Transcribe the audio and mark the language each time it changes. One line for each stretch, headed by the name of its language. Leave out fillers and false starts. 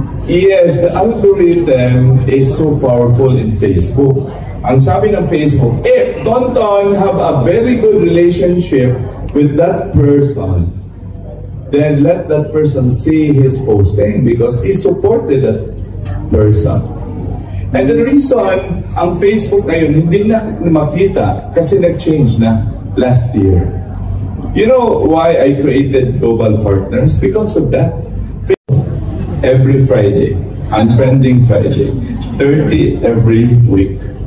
English: Yes, the algorithm is so powerful in Facebook.
Filipino: Ang sabi ng
English: Facebook, if Tonton have a very good relationship with that person, then let that person see his posting because he supported that person. And the reason
Filipino: ang Facebook ngayon hindi na makita kasi nag-change na.
English: last year. You know why I created Global Partners? Because of that. Every Friday, Unfriending Friday, 30 every week.